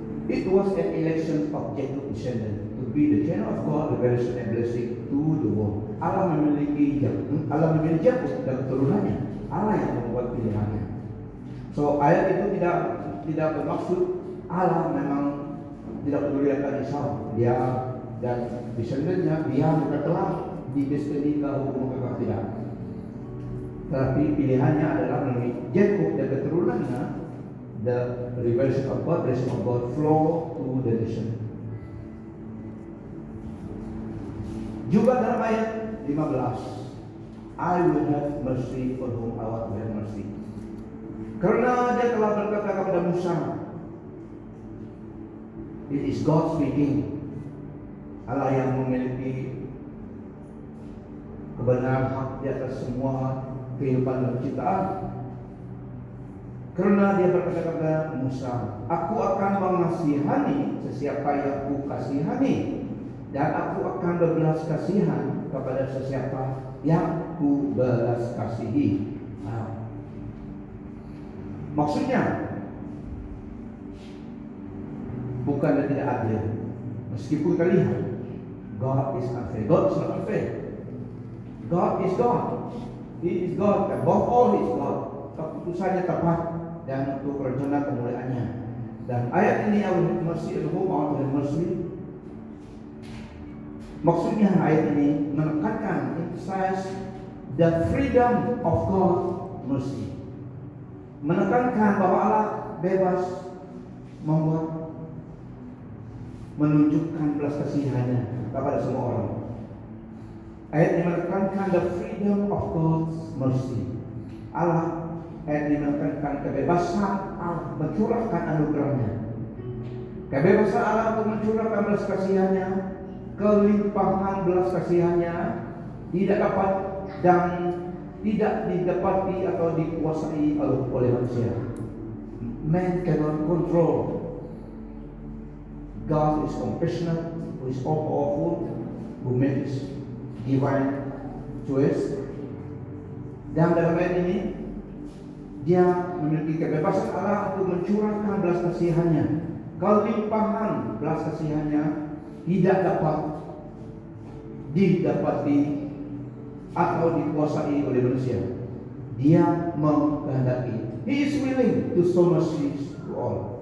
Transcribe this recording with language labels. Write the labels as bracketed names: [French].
[English] It was an election of Jacob descendant to be the channel of God, revelation and blessing to the world. [Malay] Allah memilih Yakub dan keturunannya. Allah yang membuat pilihannya. So ayat itu tidak bermaksud Allah memang tidak peduli akan Esau. Dia dan descendantnya dia mereka telah didestiny ke hukum kekal, tidak. Tetapi pilihannya adalah melalui Yakub dan keturunannya. [English] The revelation of God, blessing of God flow to the nation. [Malay] Juga dalam ayat 15, [English] I will have mercy on whom I want to have mercy. [Malay] Karena dia telah berkata kepada Musa, [English] it is God speaking. [Malay] Allah yang memiliki kebenaran hak di atas semua kehidupan dan ciptaan. Karena dia berkata kepada Musa, aku akan mengasihani sesiapa yang aku kasihani, dan aku akan berbelas kasihan kepada sesiapa yang ku belas kasihi. Maksudnya bukan dia tidak adil. Meskipun kita lihat [English] God is unfair, God is not unfair. God is God. He is God. Above all He is God. [Malay] Keputusannya tepat dan untuk rencana kemuliaannya. Dan ayat ini [English] I will have mercy on whom I want to have mercy. [Malay] Maksudnya ayat ini menekankan, [English] emphasize the freedom of God mercy. [Malay] Menekankan bahwa Allah bebas menunjukkan belas kasihannya kepada semua orang. Ayat ini menekankan [English] the freedom of God's mercy. [Malay] Ayat ini menekankan kebebasan Allah mencurahkan anugerahnya. Kebebasan Allah untuk mencurahkan belas kasihannya, kelimpahan belas kasihannya tidak dapat dan tidak didapati atau dikuasai oleh manusia. [English] Man cannot control. God is compassionate, who is all powerful, who makes divine choice. [Malay] Dan dalam ayat ini dia memiliki kebebasan Allah untuk mencurahkan belas kasihannya. Kelimpahan belas kasihannya tidak dapat didapati atau dikuasai oleh manusia. Dia menghendaki. [English] He is willing to show mercy to all.